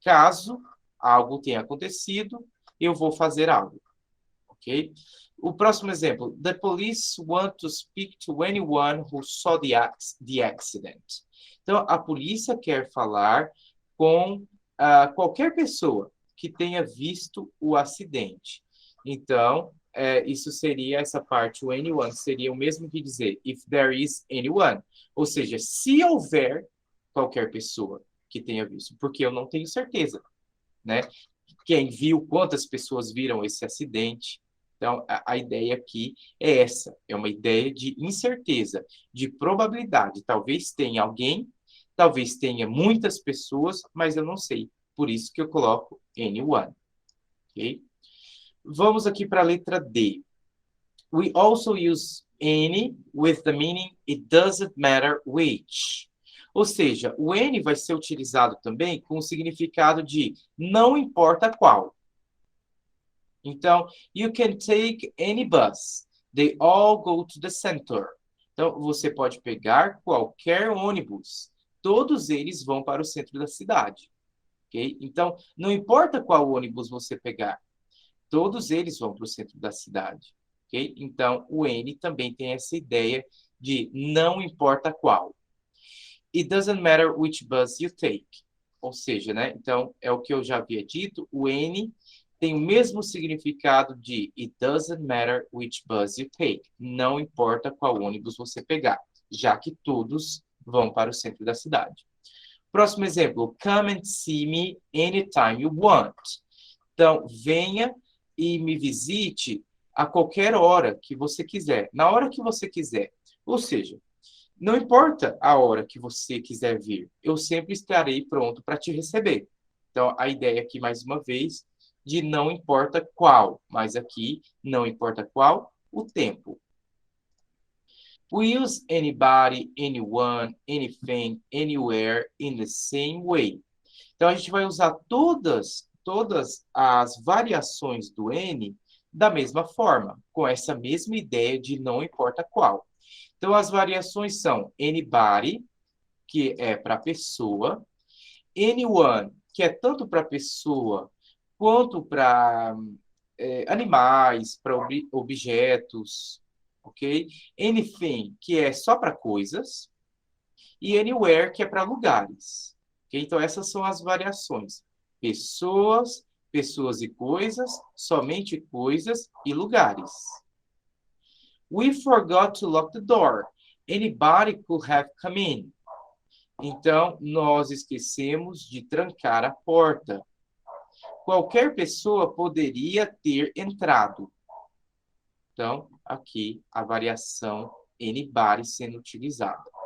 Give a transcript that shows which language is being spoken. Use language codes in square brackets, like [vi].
[pt] Caso algo tenha acontecido, eu vou fazer algo. Ok? O próximo exemplo. [en] The police want to speak to anyone who saw the accident. [pt] Então, a polícia quer falar com qualquer pessoa que tenha visto o acidente. Então, isso seria essa parte, o anyone, seria o mesmo que dizer [en] if there is anyone. [pt] Ou seja, se houver qualquer pessoa que tenha visto, porque eu não tenho certeza, né? Quem viu, quantas pessoas viram esse acidente. Então, a ideia aqui é essa, é uma ideia de incerteza, de probabilidade. Talvez tenha alguém, talvez tenha muitas pessoas, mas eu não sei. Por isso que eu coloco anyone. Okay? Vamos aqui para a letra D. [en] We also use any with the meaning it doesn't matter which. [pt] Ou seja, o N vai ser utilizado também com o significado de não importa qual. Então, [en] you can take any bus. They all go to the center. [pt] Então, você pode pegar qualquer ônibus. Todos eles vão para o centro da cidade. Okay? Então, não importa qual ônibus você pegar. Todos eles vão para o centro da cidade. Okay? Então, o N também tem essa ideia de não importa qual. [en] It doesn't matter which bus you take. [pt] Ou seja, né? Então, é o que eu já havia dito, o N tem o mesmo significado de [en] it doesn't matter which bus you take. [pt] Não importa qual ônibus você pegar, já que todos vão para o centro da cidade. Próximo exemplo, [en] come and see me anytime you want. [pt] Então, venha e me visite a qualquer hora que você quiser, na hora que você quiser. Ou seja, não importa a hora que você quiser vir, eu sempre estarei pronto para te receber. Então, a ideia aqui, mais uma vez, de não importa qual, mas aqui, não importa qual, o tempo. [en] We use anybody, anyone, anything, anywhere in the same way. [pt] Então, a gente vai usar todas as variações do N da mesma forma, com essa mesma ideia de não importa qual. Então, as variações são anybody, que é para pessoa, anyone, que é tanto para pessoa quanto para animais, para objetos, ok? Anything, que é só para coisas, e anywhere, que é para lugares. Okay? Então, essas são as variações. Pessoas, pessoas e coisas, somente coisas e lugares. [en] We forgot to lock the door. Anybody could have come in. [pt] Então, nós esquecemos de trancar a porta. Qualquer pessoa poderia ter entrado. Então, aqui a variação anybody sendo utilizada.